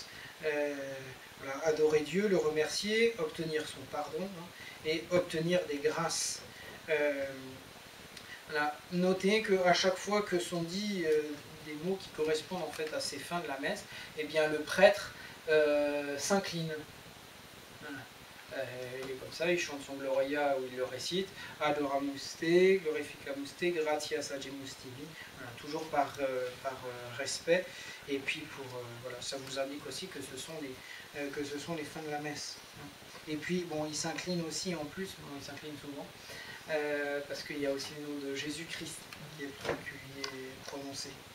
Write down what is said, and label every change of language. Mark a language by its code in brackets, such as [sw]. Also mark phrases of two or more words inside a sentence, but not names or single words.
[fr] Voilà, adorer Dieu, le remercier, obtenir son pardon et obtenir des grâces. Voilà. Notez qu'à chaque fois que sont dits des mots qui correspondent en fait à ces fins de la messe, eh bien le prêtre s'incline. Voilà. Il est comme ça, il chante son Gloria où il le récite, [la] Adoramus te, Glorificamus te, Gratias agemus tibi, [fr] voilà, toujours par respect, et puis voilà, ça vous indique aussi que ce sont les fins de la messe. Et puis bon, il s'incline aussi en plus, il s'incline souvent, parce qu'il y a aussi le nom de Jésus-Christ qui est prononcé.